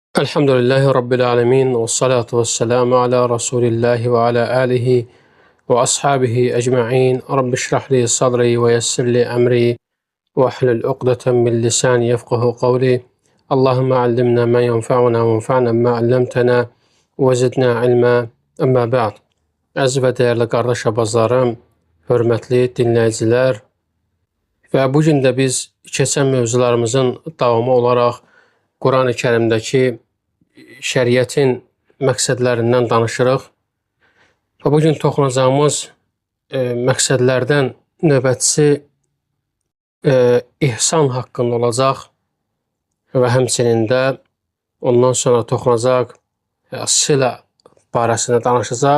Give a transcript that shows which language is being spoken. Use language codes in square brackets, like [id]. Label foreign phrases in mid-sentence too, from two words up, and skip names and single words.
[ar] الحمد لله رب العالمين والصلاة والسلام على رسول الله وعلى آله وأصحابه أجمعين. رب اشرح لي صدري ويسر لي أمري واحلل عقدة من لساني يفقهوا قولي. اللهم علمنا ما ينفعنا وانفعنا ما علمتنا وزدنا علما. أما بعد. [az] Əziz və dəyərli qardaş abazlarım, hörmətli dinləyicilər və bugün də biz keçən mövzularımızın davamı olaraq Quran-ı Kərimdəki şəriətin məqsədlərindən danışırıq. Və bugün toxunacağımız məqsədlərdən növbətçisi ihsan haqqında olacaq və həmçinin də ondan sonra toxunacaq silə barəsində danışacaq.